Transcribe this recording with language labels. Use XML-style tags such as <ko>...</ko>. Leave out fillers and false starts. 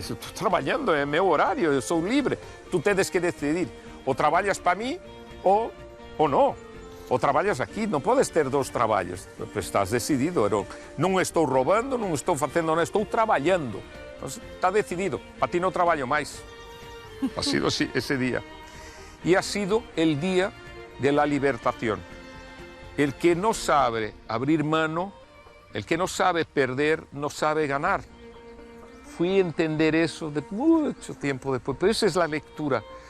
<gl>Estou traballando, é meu horario, eu sou libre. Tú tedes que decidir, ou traballas para mí ou non. Ou traballas aquí, non podes ter dos traballos. Pues estás decidido, non estou roubando, non estou facendo nada, estou traballando. Entonces, está decidido, para ti non traballo máis.</gl> <es>Ha sido así ese día. Y ha sido el día de la libertación. El que no sabe abrir mano, el que no sabe perder, no sabe ganar. Fui a entender eso de mucho tiempo después, pero esa es la lectura.</es>